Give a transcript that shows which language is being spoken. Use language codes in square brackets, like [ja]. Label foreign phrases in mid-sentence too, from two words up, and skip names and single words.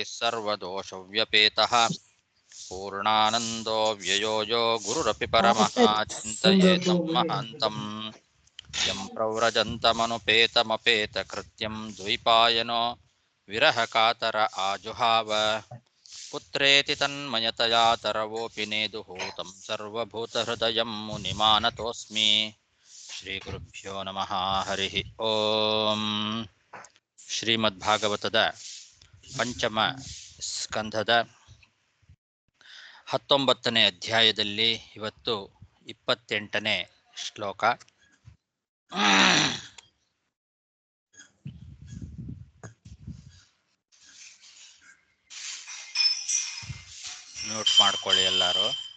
[sa] सर्वदोषव्यपेतः पूर्णानन्दो व्ययो यो गुरुरपि परमः चिन्तयेतं महान्तम् यं प्रव्रजन्तमनुपेतमपेतकृत्यं द्वैपायनो विरहकातर आजुहाव पुत्रेति तन्मयतया तरवोऽपि नेदुः तं सर्वभूतहृदयं मुनिमानतोऽस्मि ಶ್ರೀಗುರುಭ್ಯೋ ನಮಃ ಹರಿ ಓಂ. [kn] ಶ್ರೀಮದ್ಭಾಗವತದ ಪಂಚಮ ಸ್ಕಂಧದ 19ನೇ ಅಧ್ಯಾಯದಲ್ಲಿ ಇವತ್ತು 28ನೇ ಶ್ಲೋಕ. ಮ್ಯೂಟ್ ಮಾಡ್ಕೊಳ್ಳಿ ಎಲ್ಲರೂ.